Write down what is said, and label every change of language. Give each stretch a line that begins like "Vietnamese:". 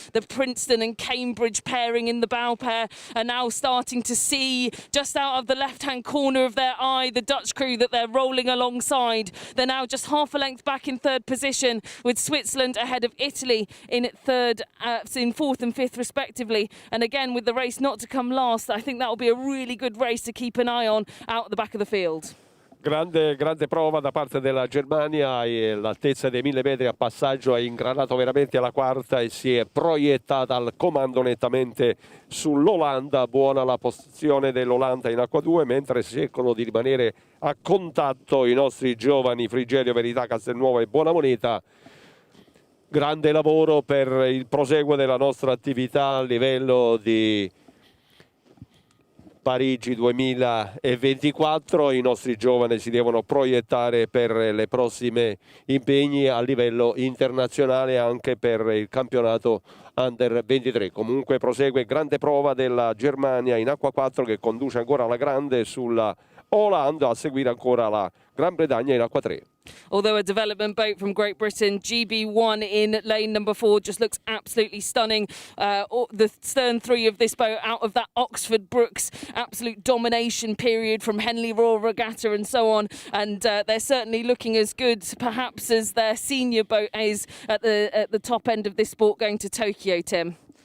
English: The Princeton and Cambridge pairing in the bow pair are now starting to see just out of the left-hand corner of their eye the Dutch crew that they're rolling alongside. They're now just half a length back in third position, with Switzerland ahead of Italy in third, in fourth and fifth respectively. And again, with the race not to come last, I think that will be a really good race to keep an eye on out at the back of the field.
Italian: Grande prova da parte della Germania, e l'altezza dei 1000 metri a passaggio ha ingranato veramente alla quarta e si è proiettata al comando nettamente sull'Olanda. Buona la posizione dell'Olanda in acqua 2, mentre cercano di rimanere a contatto i nostri giovani Frigerio, Verità, Castelnuovo e Buona Moneta. Grande lavoro per il proseguo della nostra attività a livello di Parigi 2024. I nostri giovani si devono proiettare per le prossime impegni a livello internazionale, anche per il campionato Under 23. Comunque prosegue grande prova della Germania in acqua 4, che conduce ancora alla grande sulla Olanda, a seguire ancora la Gran Bretagna in acqua 3.
English: Although a development boat from Great Britain, GB1 in lane number 4, just looks absolutely stunning. The stern three of this boat out of that Oxford Brookes absolute domination period from Henley Royal Regatta and so on. And they're certainly looking as good, perhaps, as their senior boat is at the top end of this sport going to Tokyo, Tim.